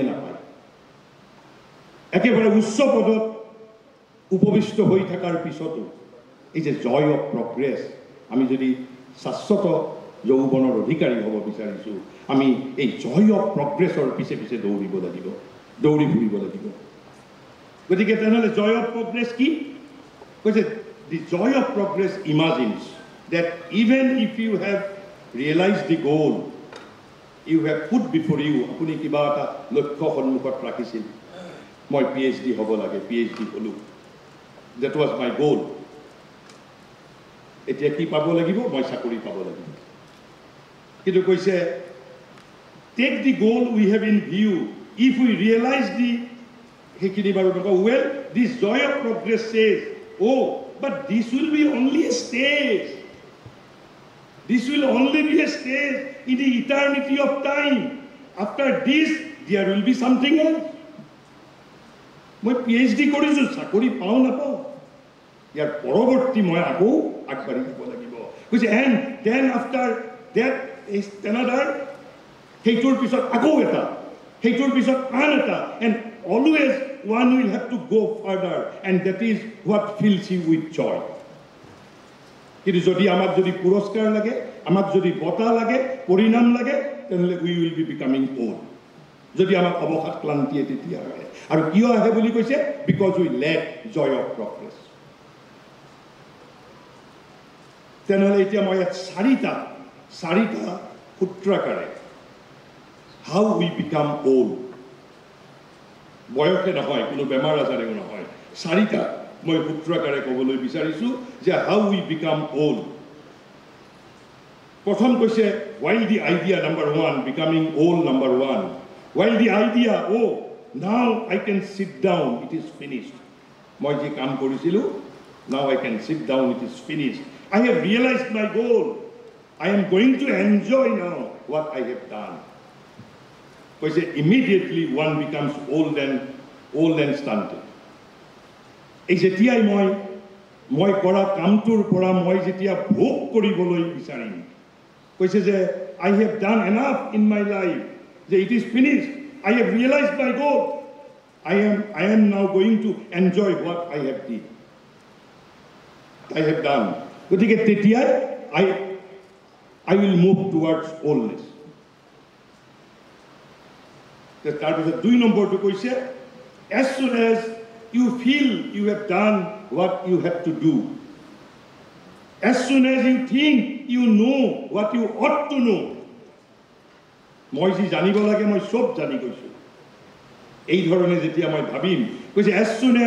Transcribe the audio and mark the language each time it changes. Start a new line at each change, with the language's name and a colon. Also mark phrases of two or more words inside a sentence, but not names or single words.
Assamese: নাপায় একেবাৰে উচ্চ পদত উপবিষ্ট হৈ থকাৰ পিছতো এই যে
English: joy of progress
Assamese: আমি যদি শাশ্বত যৌৱনৰ অধিকাৰী হ'ব বিচাৰিছোঁ আমি এই জয় অফ প্ৰগ্ৰেছৰ পিছে দৌৰি ফুৰিব লাগিব গতিকে তেনেহ'লে
English: joy of progress
Assamese: কি কৈছে
English: the joy of progress imagines that even if you have realized the goal you have put before you
Assamese: আপুনি কিবা এটা লক্ষ্য সন্মুখত ৰাখিছিল মই PhD হ'ব লাগে PhD হ'লো
English: that was my goal
Assamese: এতিয়া কি পাব লাগিব মই চাকৰি পাব লাগিব কিন্তু কৈছে
English: take the goal we have in view if we realize the
Assamese: সেইখিনি বাৰু
English: well this joy of progress says oh but this will be only a stage in the eternity of time after this there will be something else
Assamese: মই PhD কৰিছোঁ চাকৰি পাওঁ নাপাওঁ ইয়াৰ পৰৱৰ্তী মই আকৌ আগবাঢ়ি যাব লাগিব কৈছে
English: and then after that is another
Assamese: সেইটোৰ পিছত আকৌ এটা সেইটোৰ পিছত আন এটা
English: and always one will have to go further and that is what fills you with joy
Assamese: কিন্তু যদি আমাক যদি পুৰস্কাৰ লাগে, আমাক যদি বঁটা লাগে, পৰিণাম লাগে, তেনেহ'লে
English: we will be becoming old.
Assamese: যদি আমাক অৱসাদ ক্লান্তিয়ে তেতিয়া আহে। আৰু কিয় আহে বুলি কৈছে?
English: because we lack joy of progress.
Assamese: তেনেহ'লে এতিয়া মই ইয়াত চাৰিটা সূত্ৰাকাৰে
English: how we become old,
Assamese: বয়সে নহয়, কোনো বেমাৰ আজাৰেও নহয়, চাৰিটা মই সূত্ৰাকাৰে ক'বলৈ বিচাৰিছোঁ যে
English: how we become old.
Assamese: প্ৰথম কৈছে
English: while the idea number 1 becoming old number 1, while the idea now I can sit down, it is finished.
Assamese: মই যে কাম কৰিছিলোঁ,
English: now I can sit down, it is finished. I have realized my goal. I am going to enjoy now what I have done. কৈছে immediately one becomes old and stunted.
Assamese: এই যেতিয়াই মই কৰা কামটোৰ পৰা মই যেতিয়া ভোগ কৰিবলৈ বিচাৰিম, কৈছে যে
English: I have done enough in my life, যে it is finished, I have realized my goal, I am now going to enjoy what I have done.
Assamese: গতিকে তেতিয়াই
English: I will move towards oldness.
Assamese: তাৰপিছত 2 নম্বৰটো কৈছে
English: as soon as you feel you have done what you have to do, as soon as you think you know what you ought to know,
Assamese: মই যি জানিব লাগে মই সব জানি গৈছোঁ, এই ধৰণে যেতিয়া মই ভাবিম, কৈছে
English: as soon as